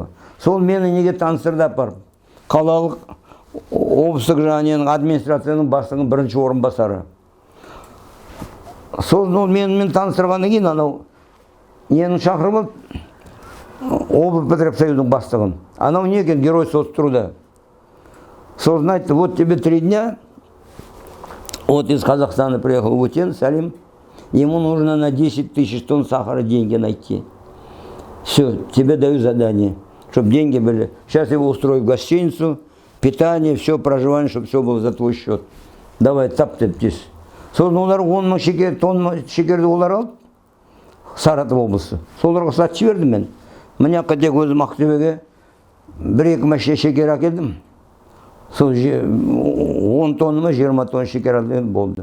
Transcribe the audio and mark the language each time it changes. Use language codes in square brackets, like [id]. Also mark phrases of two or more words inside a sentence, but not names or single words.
[kk] Сол мені неге таныстырды апарып. Қалалық облыстық жаңа администрацияның бастығының бірінші орынбасары. Сосын мен таныстырғаннан кейін анау ненің шақырып облыс Петросоюздің бастығын. Анау не екен, [ru] герой соцтруда. [kk] Сосын айтты, [ru] вот тебе 3 дня, вот из Казахстана приехал Вутен, Салим, ему нужно на 10 тысяч тонн сахара деньги найти. Все, тебе даю задание, чтобы деньги были. Сейчас его устрою в гостиницу, питание, все, проживание, чтобы все было за твой счет. Давай, [kk] тап-тептес. Сосын олар 10 мың тонн шекерді олар алды, Саратов облысы. Соларға сатып жібердім мен. Міне тек өзім Ақтөбеге 1-2 машина шекер әкелдім. Сол 10 тонны ма 20 тонн шекер алды болды.